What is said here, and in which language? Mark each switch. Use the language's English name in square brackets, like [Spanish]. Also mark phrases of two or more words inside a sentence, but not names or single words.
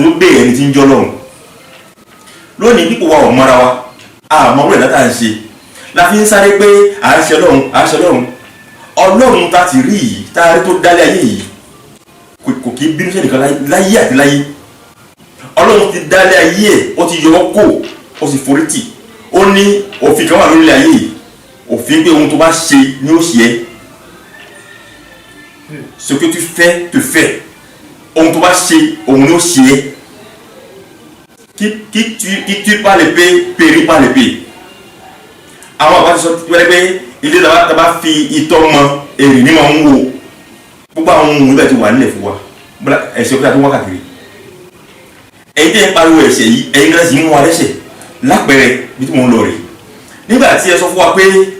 [Yoruba] tó béèrè ẹni tí ń jẹ́ ọlọ́run lónìí dípò wa ò mọ́ra wa àmọ́ orí ẹ̀dá tá à ń ṣe la fi ń sáré pé à ń ṣe ọlọ́run ọlọ́run tá ti rí yìí tá a rí tó dálé ayé yìí kò kí bínú sẹ́nìkan láyé àti láyé ọlọ́run ti dálé ayé ẹ̀ ó ti yọ ọ́ kó ó sì forí tì ó ní òfin kan wà lórí ayé yìí òfin pé ohun tó bá ṣe ni ó ṣe é [French] ce que tu fais te fait [Yoruba] ohun tó bá ṣe òun ni ó ṣe é [French] qui tue par l'épée périt par l'épée [Yoruba] àwọn àbá ti sọ wẹ́rẹ́ pé ilé tàbá fi ìtọ́ mọ èrè ní máa ń wò gbogbo àwọn ohun ìbẹ̀ ti wà nílẹ̀ fún wa ẹ̀ṣẹ̀ òkúta tó wákàtí ẹ̀yin tẹ́ ń pariwo ẹ̀ṣẹ̀ yìí ẹ̀yin gẹ́gẹ́ sí mú wa lẹ́ṣẹ̀ lápẹẹrẹ bí tí mo ń lọ rè nígbà tí ẹ sọ fún wa pé